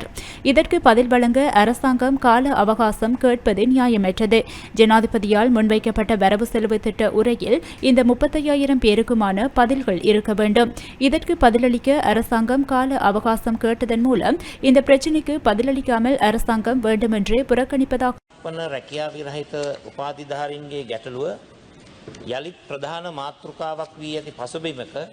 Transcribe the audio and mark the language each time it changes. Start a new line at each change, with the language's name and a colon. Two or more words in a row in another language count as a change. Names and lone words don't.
Tamil: இதற்கு பதில் வழங்க அரசாங்கம் கால அவகாசம் கேட்பது நியாயமற்றது. ஜனாதிபதியால் முன்வைக்கப்பட்ட வரவு செலவு திட்ட உரையில் இந்த 35,000 பேருக்குமான பதில்கள் இருக்க வேண்டும். இதற்கு பதிலளிக்க அரசாங்கம் கால அவகாசம் கேட்டதன் மூலம் இந்த பிரச்சினைக்கு பதிலளிக்காமல் அரசாங்கம் வேண்டுமென்றே புறக்கணிப்பதாக
Sinhala: රැකියා විරහිත උපාධිධාරීන්ගේ ගැටලුව යළිත් ප්‍රධාන මාතෘකාවක් වී ඇති පසුබිමක